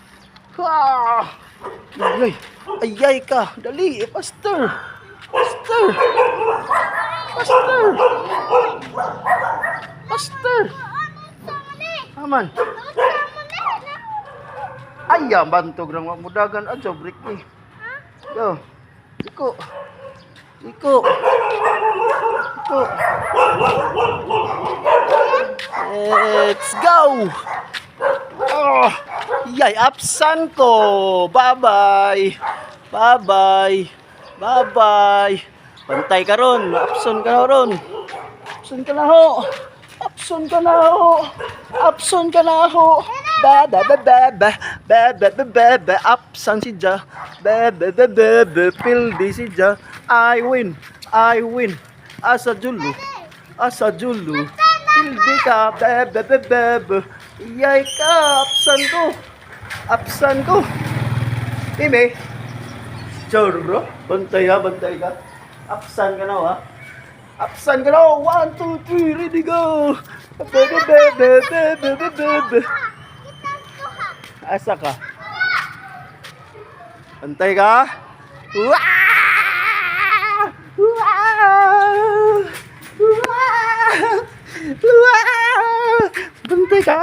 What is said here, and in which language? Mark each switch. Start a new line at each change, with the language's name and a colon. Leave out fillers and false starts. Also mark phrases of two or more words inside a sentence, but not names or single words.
Cebuano: Ayay, ayay ka. Dali, Pastor. Pastor. Pastor. Pastor. Aman. Ayam, bantog ng mudagan. Adyo, break ni. Yo. Iko. Iko. Iko.
English: Let's go.
Cebuano: Oh, yay, apsan ko.
English: Bye-bye. Bye-bye. Bye-bye.
Cebuano: Bantay ka ron. Apson ka na ron. Apson ka na ho. Apson ka na ho. Apson ka na ho. Apsan si Ja. Pildi si Ja.
English: I win. I win.
Cebuano: Asa Julu. Asa Julu. Pildi ka. Iyay ka. Apsan ko. Apsan ko. Ime. Chorro. Bantay ha. Bantay ka. Apsan ka na ha. Apsan ka na. 1, 2, 3.
English: Ready go.
Cebuano: Asa ka? Bantay ka. Bantay ka.